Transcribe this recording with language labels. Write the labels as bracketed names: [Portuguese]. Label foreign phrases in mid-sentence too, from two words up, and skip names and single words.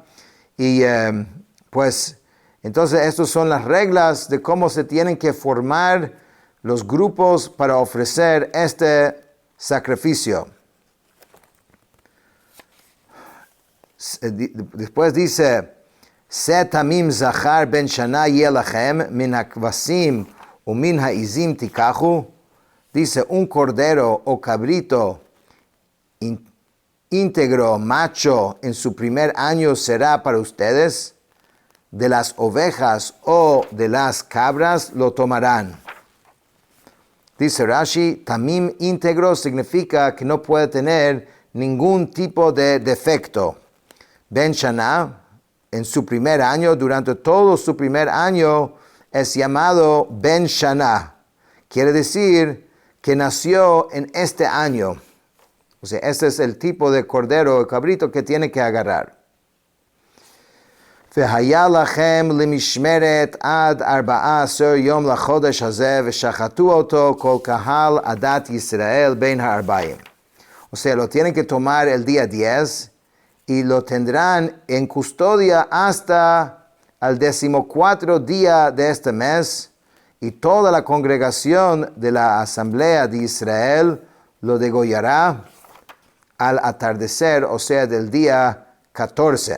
[Spanish] Y pues entonces estas son las reglas de cómo se tienen que formar los grupos para ofrecer este sacrificio. Después dice, [Hebrew] שה תמים זכר בן שנה יהיה לכם מן הכבשים ומן העזים תקחו. [Spanish] Dice, un cordero o cabrito íntegro, macho, en su primer año será para ustedes. De las ovejas o de las cabras lo tomarán. Dice Rashi, tamim íntegro significa que no puede tener ningún tipo de defecto. [Hebrew] בן שנה, [Spanish] en su primer año, durante todo su primer año, es llamado [Hebrew] בן שנה. [Spanish] Quiere decir que nació en este año. O sea, este es el tipo de cordero o cabrito que tiene que agarrar. [Hebrew] והיה לכם למשמרת עד 14 יום לחודש הזה, ושחטו אותו כל קהל עדת ישראל בין הארבעים. [Spanish] O sea, lo tienen que tomar el día 10 y lo tendrán en custodia hasta el 14º día de este mes, y toda la congregación de la asamblea de Israel lo degollará al atardecer, o sea, del día 14.